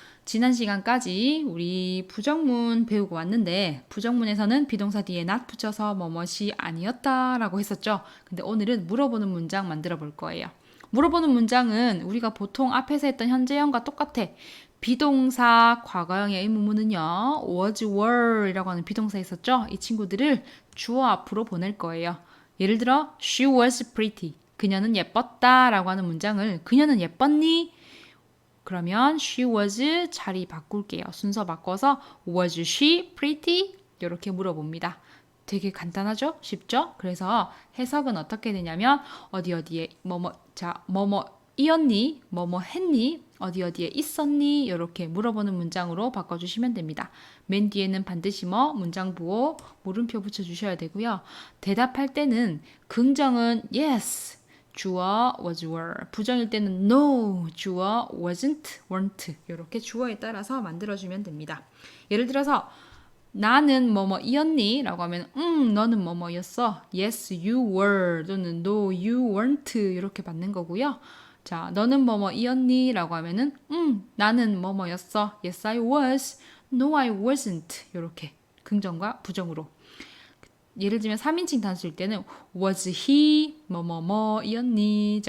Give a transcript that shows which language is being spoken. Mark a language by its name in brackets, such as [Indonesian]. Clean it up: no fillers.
[Korean] 지난 시간까지 우리 부정문 배우고 왔는데 부정문에서는 비동사 뒤에 not 붙여서 뭐뭇이 아니었다라고 했었죠. 근데 오늘은 물어보는 문장 만들어 볼 거예요. 물어보는 문장은 우리가 보통 앞에서 했던 현재형과 똑같아. 비동사 과거형의 의문문은요. was, were 이라고 하는 비동사 있었죠? 이 친구들을 주어 앞으로 보낼 거예요. 예를 들어 [English] she was pretty. [Korean] 그녀는 예뻤다 라고 하는 문장을 그녀는 예뻤니? 그러면 [English] she was [Korean] 자리 바꿀게요. 순서 바꿔서 [English] was she pretty? [Korean] 이렇게 물어봅니다. 되게 간단하죠? 쉽죠? 그래서 해석은 어떻게 되냐면 어디에 뭐뭐이었니? 뭐뭐 했니? 어디에 있었니? 이렇게 물어보는 문장으로 바꿔주시면 됩니다. 맨 뒤에는 반드시 문장 부호 물음표 붙여주셔야 되고요. 대답할 때는 긍정은 yes, 주어 was were, 부정일 때는 no, 주어 wasn't, weren't 이렇게 주어에 따라서 만들어주면 됩니다. 예를 들어서 나는 뭐뭐이었니? 라고 하면 너는 뭐뭐였어. [English] Yes, you were [Korean] 또는 [English] No, you weren't [Korean] 이렇게 받는 거고요. 자, 너는 뭐뭐이었니? 라고 하면은 나는 뭐뭐였어. [English] Yes, I was. No, I wasn't [Korean] 이렇게 긍정과 부정으로. 예를 들면 3인칭 단수일 때는 [English] was he [Korean] 뭐뭐뭐이었니?